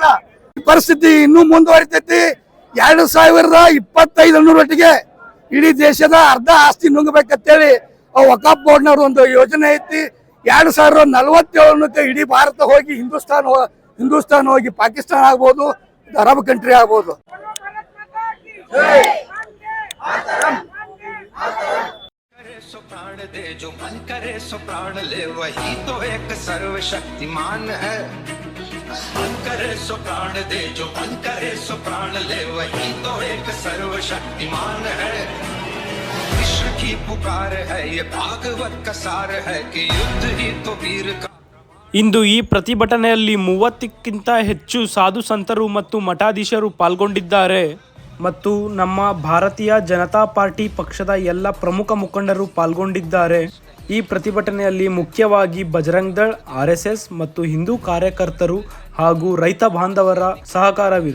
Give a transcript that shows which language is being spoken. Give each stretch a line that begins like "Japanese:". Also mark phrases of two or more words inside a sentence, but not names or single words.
Kannada: ಈ ಪರಿಸ್ಥಿತಿ ಇನ್ನೂ ಮುಂದುವರಿತೈತಿ. 2025 ಇಡೀ ದೇಶದ ಅರ್ಧ ಆಸ್ತಿ ನುಂಗಬೇಕಂತೇಳಿ ವಕಾಫ್ ಬೋರ್ಡ್ನವ್ರ ಒಂದು ಯೋಜನೆ ಐತಿ. 2047 ಇಡೀ ಭಾರತ ಹೋಗಿ ಹಿಂದೂಸ್ತಾನ್ ಹೋಗಿ ಪಾಕಿಸ್ತಾನ ಆಗ್ಬೋದು,
English: Arab country
Kannada: ಆಗ್ಬೋದು.
Hindi: सो प्राण दे जो मन करे सो प्राण ले, वही तो एक सर्वशक्तिमान है. मन करे सो प्राण दे जो मन करे सो प्राण ले, वही तो एक सर्वशक्तिमान है. विश्व की पुकार है ये भागवत का सार है कि युद्ध ही तो वीर का.
Kannada: ಇಂದು ಈ ಪ್ರತಿಭಟನೆಯಲ್ಲಿ 30ಕ್ಕಿಂತ ಹೆಚ್ಚು ಸಾಧು ಸಂತರು ಮತ್ತು ಮಠಾಧೀಶರು ಪಾಲ್ಗೊಂಡಿದ್ದಾರೆ ಮತ್ತು ನಮ್ಮ ಭಾರತೀಯ ಜನತಾ ಪಾರ್ಟಿ ಪಕ್ಷದ ಎಲ್ಲ ಪ್ರಮುಖ ಮುಖಂಡರು ಪಾಲ್ಗೊಂಡಿದ್ದಾರೆ. ಈ ಪ್ರತಿಭಟನೆಯಲ್ಲಿ ಮುಖ್ಯವಾಗಿ ಬಜರಂಗ್ ದಳ್, RSS ಮತ್ತು ಹಿಂದೂ ಕಾರ್ಯಕರ್ತರು ಹಾಗೂ ರೈತ ಬಾಂಧವರ ಸಹಕಾರವಿದೆ.